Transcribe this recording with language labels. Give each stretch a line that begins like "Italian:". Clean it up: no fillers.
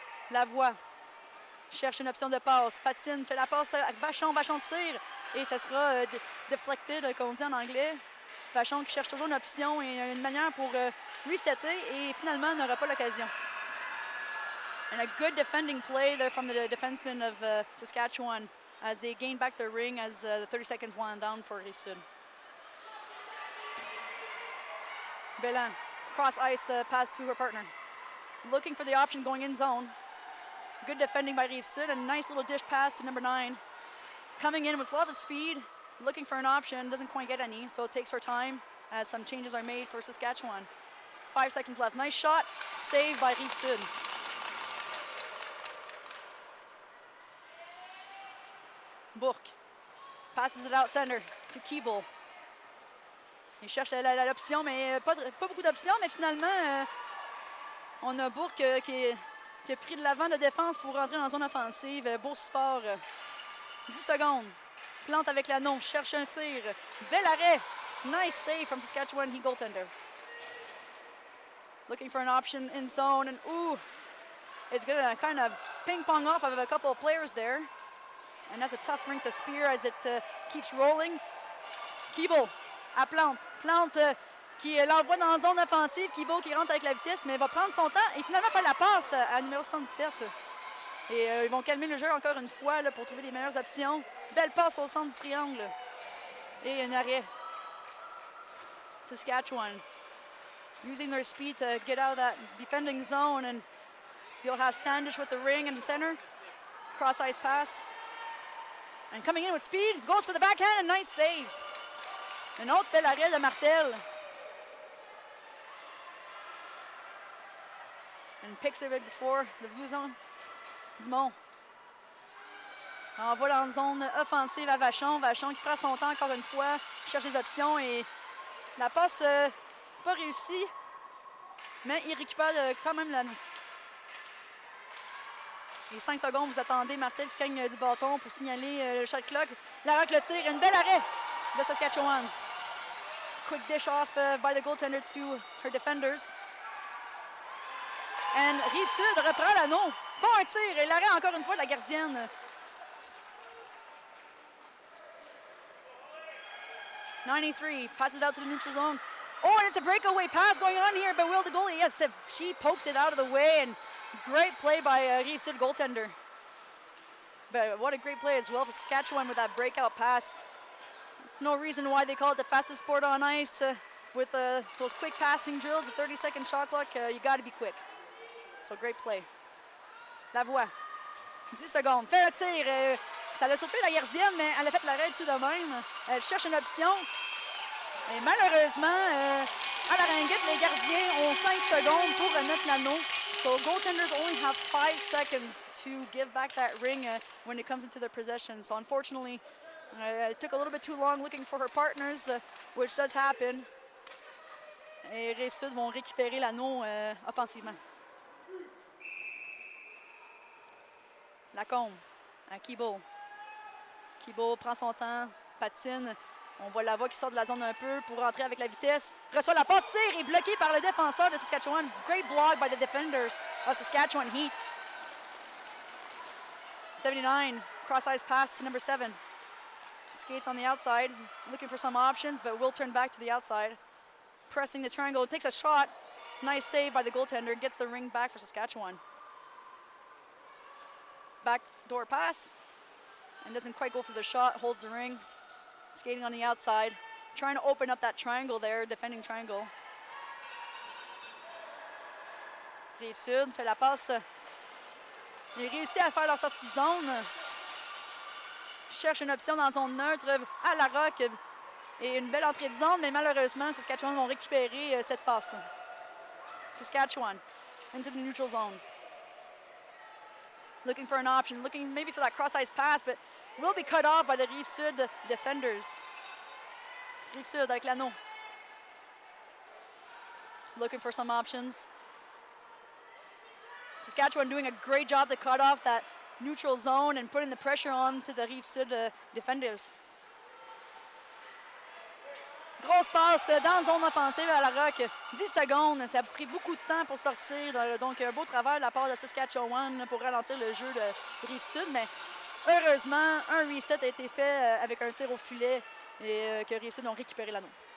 French: Lavoie cherche une option de passe. Patine, fait la passe à Vachon. Vachon tire et ça sera deflected, comme on dit en anglais. Vachon qui cherche toujours une option et une manière pour resetter et finalement n'aura pas l'occasion.
English: And a good defending play there from the defenseman of Saskatchewan as they gain back their ring as the 30 seconds wound down for Rive-Sud. Belin, cross ice pass to her partner. Looking for the option going in zone. Good defending by Rive Sud, and a nice little dish pass to number 9. Coming in with a lot of speed, looking for an option, doesn't quite get any, so it takes her time as some changes are made for Saskatchewan. 5 seconds left. Nice shot, saved by Rive Sud. Bourque passes it out center to Keeble.
French: Il cherche l'option, mais pas beaucoup d'options, mais finalement, on a Bourque qui a pris de l'avant de défense pour rentrer dans la zone offensive. Beau support. 10 secondes. Plante avec l'anneau, cherche un tir. Bel arrêt.
English: Nice save from Saskatchewan Heat goaltender. Looking for an option in zone, and ooh, it's going to kind of ping-pong off of a couple of players there. And that's a tough rink to spear as it keeps rolling.
French: Keeble à Plante. Plante qui l'envoie dans la zone offensive. Keeble qui rentre avec la vitesse, mais va prendre son temps et finalement faire la passe à numéro 77. Et ils vont calmer le jeu encore une fois là, pour trouver les meilleures options. Belle passe au centre du triangle. Et un arrêt.
English: Saskatchewan using their speed to get out of that defending zone, and you'll have Standish with the ring in the center. Cross-ice pass. And coming in with speed, goes for the backhand, and nice save.
French: Un autre bel arrêt de Martel.
English: And picks it right before the blue zone. Dumont.
French: Envoie dans la zone offensive à Vachon. Vachon qui prend son temps encore une fois, cherche les options et la passe pas réussie, mais il récupère quand même l'anneau. Les 5 secondes, vous attendez Martel qui gagne du bâton pour signaler le shot clock. Larocque le tire, une belle arrêt de Saskatchewan. Quick dish off by the goaltender to her defenders. And Rive Sud reprend l'anneau. Bon, un tir et l'arrêt encore une fois de la gardienne.
English: '93 passes out to the neutral zone. Oh, and it's a breakaway pass going on here, but will the goalie? Yes, she pokes it out of the way, and great play by Rive Sud goaltender. But what a great play as well for Saskatchewan with that breakout pass. There's no reason why they call it the fastest sport on ice. With those quick passing drills, the 30-second shot clock, you got to be quick. So great play.
French: Lavoie, 10 secondes, fait un tir. Ça l'a surpris la gardienne, mais elle a fait l'arrêt tout de même. Elle cherche une option. Et malheureusement, à la Ringette, les gardiens ont 5 secondes pour remettre l'anneau.
English: So goaltenders only have 5 seconds to give back that ring when it comes into their possession. So unfortunately, it took a little bit too long looking for her partners, which does happen.
French: Et Rive Sud vont récupérer l'anneau offensivement. Lacombe à Keeble. Keeble prend son temps, patine. On voit Lavoie qui sort de la zone un peu pour rentrer avec la vitesse. Reçoit la passe, tire et bloqué par le défenseur de Saskatchewan.
English: Great block by the defenders of Saskatchewan Heat. 79, cross-ice pass to number 7. Skates on the outside, looking for some options, but will turn back to the outside. Pressing the triangle, takes a shot. Nice save by the goaltender, gets the ring back for Saskatchewan. Backdoor pass, and doesn't quite go for the shot, holds the ring. Skating on the outside, trying to open up that triangle there, defending triangle.
French: Rive Sud fait la passe. Il réussit à faire leur sortie de zone. Cherche une option dans la zone neutre à Larocque. Et une belle entrée de zone, mais malheureusement, Saskatchewan vont récupérer cette passe.
English: Saskatchewan into the neutral zone. Looking for an option, looking maybe for that cross-ice pass, but will be cut off by the Rive Sud defenders.
French: Rive Sud avec l'anneau.
English: Looking for some options. Saskatchewan doing a great job to cut off that neutral zone and putting the pressure on to the Rive Sud defenders.
French: Grosse passe dans la zone offensive à Larocque. 10 secondes, ça a pris beaucoup de temps pour sortir. Donc, un beau travail de la part de Saskatchewan pour ralentir le jeu de Rive Sud. Mais heureusement, un reset a été fait avec un tir au filet et que Rive Sud ont récupéré l'anneau.